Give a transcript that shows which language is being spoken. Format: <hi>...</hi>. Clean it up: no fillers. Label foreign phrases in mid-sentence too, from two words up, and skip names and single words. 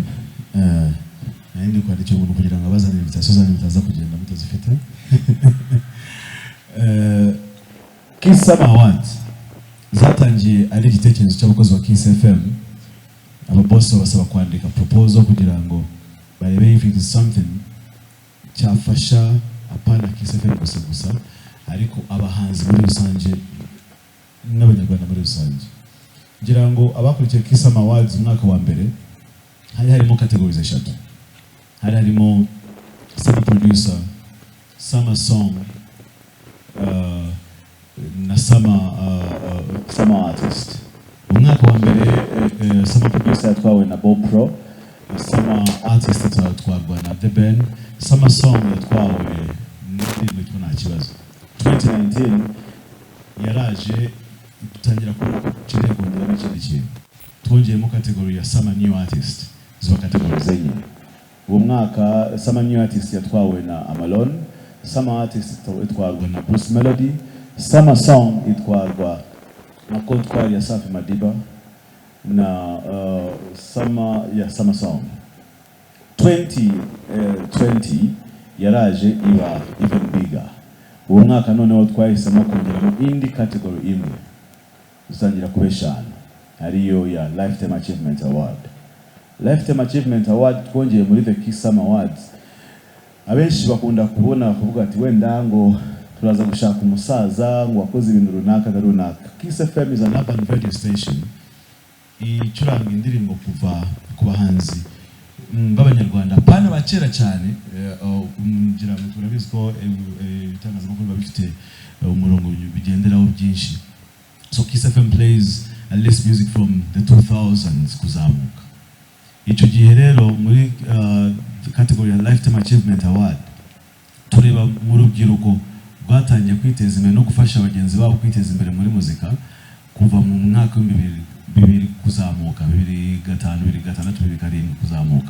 <rw>Ndi kwandikira umuntu kugira ngo abazanire invitation zanyu mutaza kugenda mutazifite. Kisama Award zatangiye ari igitekerezo cy'abakozi wa Kiss FM. Ababoss basaba kwandika proposal kugira ngo barebe</rw> <en>if it is something</en> <rw>cyafasha apana Kiss FM gusa ariko abahanzi muri rusange n'abanyarwanda muri rusange. Ngira ngo abakurikiye Kisama Awards umwaka wa mbere harimo categories eshatu. Harimo summer producer, summer song, na summer artist. Umwaka wa mbere summer producer yatwawe na Bob Pro, summer artist yatwawe na The Ben, summer song yatwawe n'ibintu nta kibazo. 2019 yaraje dutangira kugira kongera n'ikindi kintu. Twongeyemo category ya summer new artist. Zo category zenye. Uwo mwaka summer new artist yatwawe na Amalon, summer artist yatwawe na Bruce Melody, summer song yatwawe na Kontwari ya Safi Madiba na summer song. 2020 yaraje iba</rw> <en>even bigger.</en> <rw>Uwo mwaka noneho twahisemo kongeramo indi category imwe uzangira kubeshana, ariyo ya Lifetime Achievement Award. Lifetime Achievement Award twongeye muri the Kisama Awards. Abenshi bakunda kubona kuvuga ati wenda ngo turaza gushaka umusaza ngo wakoze ibintu runaka.</rw> <en>Kiss FM is an urban radio station.</en> <rw>Icuranga indirimbo kuva ku bahanzi b'abanyarwanda pana bakera cyane. Ngira ngo turabizi ko itangazamakuru bafite umurongo bigenderaho byinshi.</rw> <en>So Kiss FM plays at least music from the 2000s kuzamuka.</en> <rw>Icyo gihe rero muri category ya Lifetime Achievement Award tureba mu rubyiruko rwatangiye kwiteza imbere no gufasha abagenzi babo kwiteza imbere muri muzika kuva mu mwaka bibiri kuzamuka, 2005, 2006, 2007 kuzamuka.</rw>